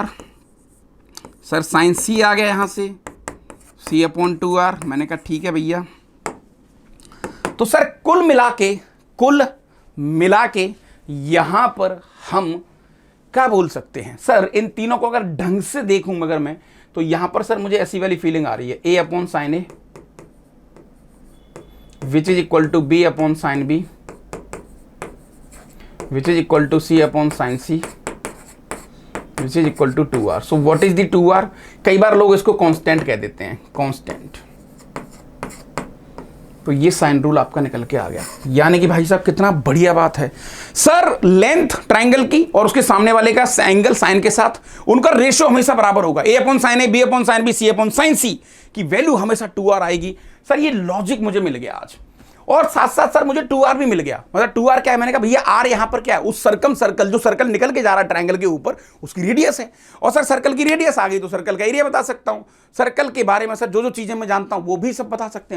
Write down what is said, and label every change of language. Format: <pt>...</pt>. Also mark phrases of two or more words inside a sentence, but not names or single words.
<hi>सर</hi> <en>sine C</en> <hi>आ गया यहां से, c/2r। मैंने कहा ठीक है भैया। तो सर कुल मिला के यहां पर हम क्या बोल सकते हैं सर? इन तीनों को अगर ढंग से देखूं मगर मैं, तो यहां पर सर मुझे ऐसी वाली फीलिंग आ रही है,</hi> <en>a/sin a which is equal to b/sin b which is equal to c/sin c which is equal to 2r। so what is the 2r?</en> <hi>कई बार लोग इसको कांस्टेंट कह देते हैं, कांस्टेंट। तो ये</hi> <en>sine rule</en> <hi>आपका निकल के आ गया, यानी कि भाई साहब कितना बढ़िया बात है सर।</hi> <en>length triangle</en> <hi>की और उसके सामने वाले का एंगल साइन के साथ, उनका रेशियो हमेशा बराबर होगा। a/sin a, b/sin b, c/sin c की वैल्यू हमेशा 2r आएगी। सर ये लॉजिक मुझे मिल गया आज, और साथ साथ सर मुझे 2r भी मिल गया। मतलब 2r क्या है? मैंने कहा भैया r यहां पर क्या है? उस सर्कल जो सर्कल निकल के जा रहा है ट्रायंगल के ऊपर, उसकी रेडियस है। और सर सर्कल की रेडियस आ गई तो सर्कल का एरिया बता सकता हूं। सर्कल के बारे में सर जो चीजें मैं जानता हूं वो भी सब बता सकते हैं।</hi>